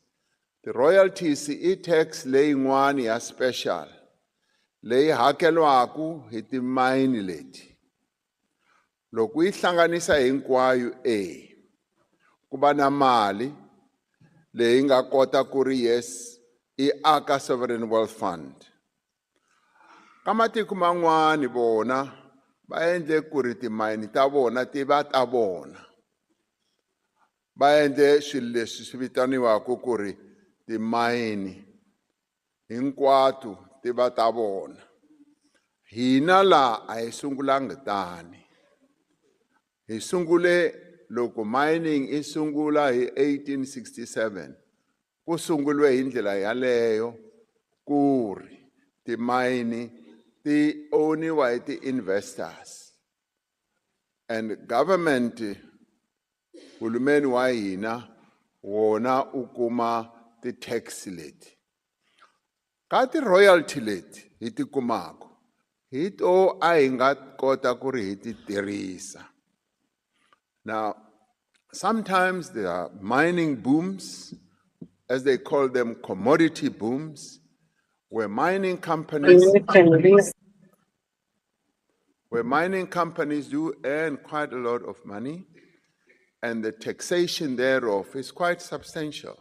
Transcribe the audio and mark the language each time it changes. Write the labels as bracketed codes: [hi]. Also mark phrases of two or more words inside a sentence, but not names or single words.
[ts] Ti-royalties i tax leyin'wani ya special leyi hakelwaku hi timayini leti. Loko yi hlanganisa hinkwayo ku va na mali leyi nga kota ku ri yes i aka [en] sovereign wealth fund. [ts] Ka matiko man'wani vona va endle ku ri timayini ta vona ti va ta vona. Va endle swilo leswi swi vitaniwaku ku ri timayini hinkwato ti va ta vona. Hina laha a hi sungulangi tani. Hi sungule loko mining i sungula hi 1867, ku sunguliwe hi ndlela yaleyo ku ri timayini ti owniwa hi ti-investors. [en] And government, [ts] hulumeni wa hina, wona u kuma ti-tax leti. Ka ti-royalty leti hi ti kumaka, hi to a hi nga kota ku ri hi ti tirhisa. [en] Now, sometimes there are mining booms, as they call them, commodity booms, where mining companies do earn quite a lot of money, and the taxation thereof is quite substantial.